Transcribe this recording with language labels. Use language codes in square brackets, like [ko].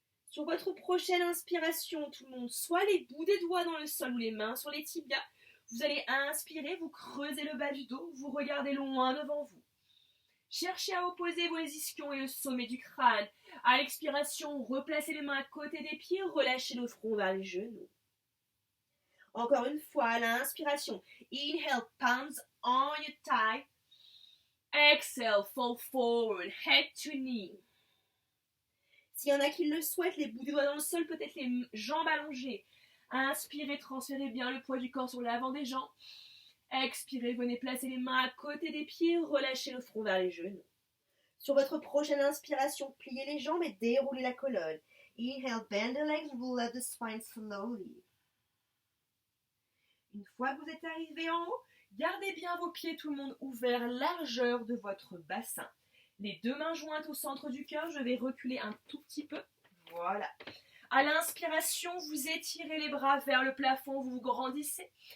[fr] Sur votre prochaine inspiration, tout le monde, soit les bouts des doigts dans le sol ou les mains sur les tibias, vous allez inspirer, vous creusez le bas du dos, vous regardez loin devant vous. Cherchez à opposer vos ischions et le sommet du crâne. À l'expiration, replacez les mains à côté des pieds, relâchez le front vers les genoux. Encore une fois, à l'inspiration. [en] Inhale, palms on your thigh. Exhale, fall forward, head to knee. [fr] S'il y en a qui le souhaitent, les bouts des doigts dans le sol, peut-être les jambes allongées. Inspirez, transférez bien le poids du corps sur l'avant des jambes. Expirez, venez placer les mains à côté des pieds, relâchez le front vers les genoux. Sur votre prochaine inspiration, pliez les jambes et déroulez la colonne. [en] Inhale, bend the legs, roll up the spine slowly. [fr] Une fois que vous êtes arrivé en haut, gardez bien vos pieds, tout le monde, ouverts, largeur de votre bassin. Les deux mains jointes au centre du cœur, je vais reculer un tout petit peu. Voilà. À l'inspiration, vous étirez les bras vers le plafond, vous vous grandissez.